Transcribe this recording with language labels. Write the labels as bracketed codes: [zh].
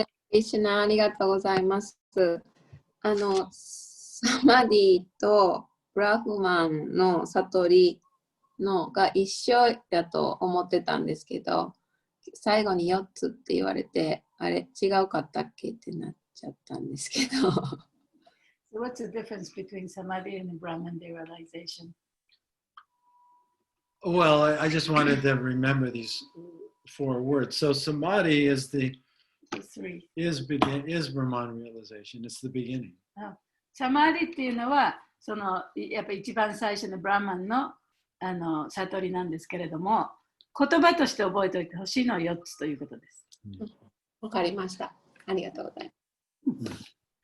[ja] リスナーありがとうございます。サマディとブラフマンの悟りのが一緒だと思ってたんですけど、最後に4つって言われて、あれ違うかったっけってなっちゃったんですけど。 [en] So what's the difference between samadhi and Brahman realization? Well, I just wanted to remember these 4 words. So samadhi is Brahman realization. It's the beginning. [ja] サマディっていうのはそのやっぱり一番最初のブラマンの悟りなんですけれども、言葉として覚えておいてほしいのは4つということです。わかりました。ありがとうございます。